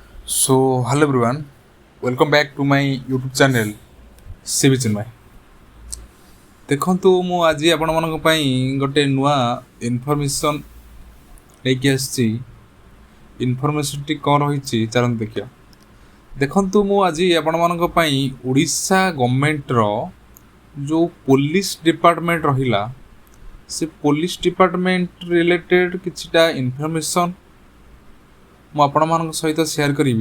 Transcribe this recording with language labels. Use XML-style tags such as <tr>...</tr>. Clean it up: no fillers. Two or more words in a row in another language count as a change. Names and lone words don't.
<en>So, hello everyone, welcome back to my YouTube channel CV Chinmay।</en> <or>ଦେଖନ୍ତୁ ମୁଁ ଆଜି ଆପଣ ମାନଙ୍କ ପାଇଁ ଗୋଟେ ନୂଆ ଇନଫରମେସନ ନେଇକି ଆସିଛି। ଇନଫରମେସନ ଟି କଣ ରହିଛି ଚାଲନ୍ତୁ ଦେଖିବା। ଦେଖନ୍ତୁ ମୁଁ ଆଜି ଆପଣ ମାନଙ୍କ ପାଇଁ ଓଡ଼ିଶା ଗଭର୍ନମେଣ୍ଟ ର ଯେଉଁ</or> <en>police department</en> <or>ରହିଲା ସେ</or> <en>police department</en> <or>ରିଲେଟେଡ କିଛିଟା ଇନଫରମେସନ ମୁଁ ଆପଣ ମାନଙ୍କ ସହିତ ସେୟାର କରିବି।</or>